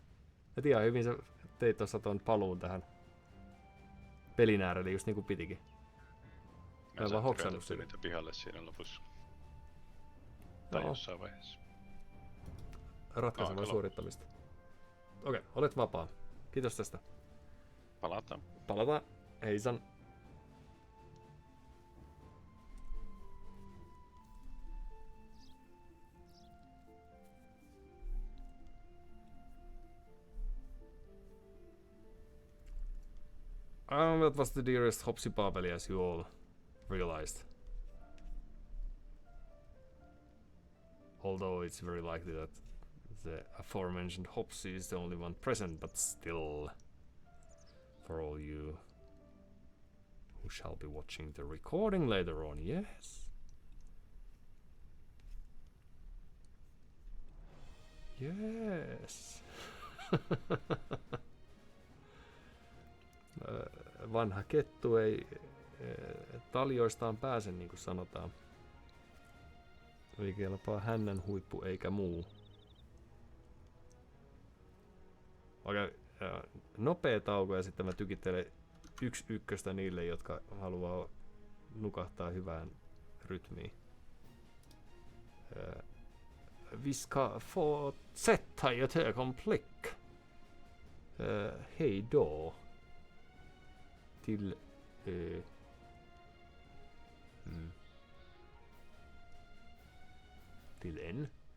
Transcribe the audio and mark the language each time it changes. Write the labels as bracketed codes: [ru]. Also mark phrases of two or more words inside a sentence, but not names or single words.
[fi] Et ihan hyvin sä teit tuossa ton paluun tähän pelin äärelle just niinku pitikin. Mä en vaan hoksannut sinne. Niitä pihalle siinä lopussa. Tai jossain vaiheessa. Ratkaisevaa suorittamista. Okei, olet vapaa. Kiitos tästä. Palataan. Palataan. Heisan. [en] That was the dearest Hopsy Babeli, as you all realized. Although it's very likely that the aforementioned Hopsy is the only one present, but still, for all you who shall be watching the recording later on, yes? Yes! [fi] Vanha kettu ei taljoistaan pääse, niin kuin sanotaan. Ei kelpaa hännän huippu eikä muu. Okei, nopea tauko ja sitten mä tykittelen 1-1 niille, jotka haluaa nukahtaa hyvään rytmiin. [sv] Vi ska fortsätta i ett ögonblick. Hej då. Till till en.